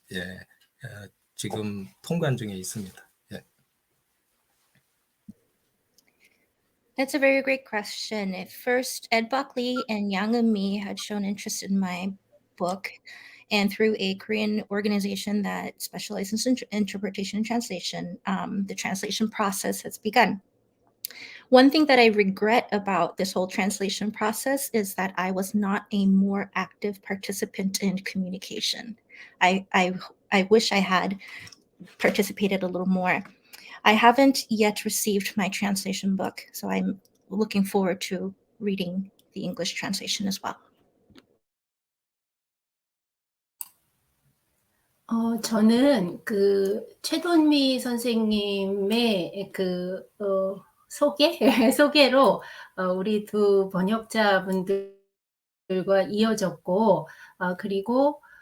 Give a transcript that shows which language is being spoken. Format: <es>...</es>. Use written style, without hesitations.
<ko>예, 지금 통관 중에 있습니다. 예.</ko> <en>That's a very great question. At first, Bok Lee and Yang Eun-mi had shown interest in my book, and through a Korean organization that specializes in interpretation and translation, the translation process has begun. One thing that I regret about this whole translation process is that I was not a more active participant in communication. I wish I had participated a little more. I haven't yet received my translation book, so I'm looking forward to reading the English translation as well.</en> <ko>저는 그 최돈미 선생님의 그 소개로 우리 두 번역자분들과 이어졌고, 그리고</ko>